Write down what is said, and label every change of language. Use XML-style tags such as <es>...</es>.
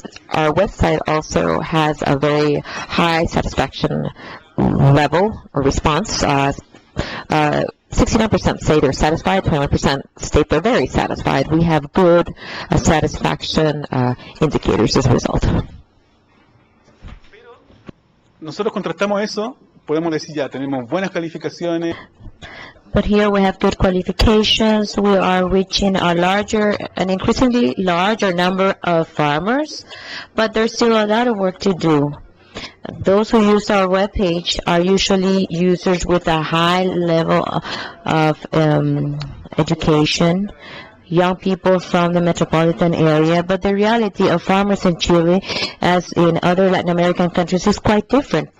<en>Our website also has a very high satisfaction level or response. 69% say they're satisfied, 21% state they're very satisfied. We have good satisfaction indicators as a result.</en> <es>Nosotros contrastamos eso, podemos decir ya, tenemos buenas calificaciones.</es> <en>But here we have good qualifications. We are reaching an increasingly larger number of farmers, but there's still a lot of work to do. Those who use our webpage are usually users with a high level of education, young people from the metropolitan area, but the reality of farmers in Chile, as in other Latin American countries, is quite different.</en>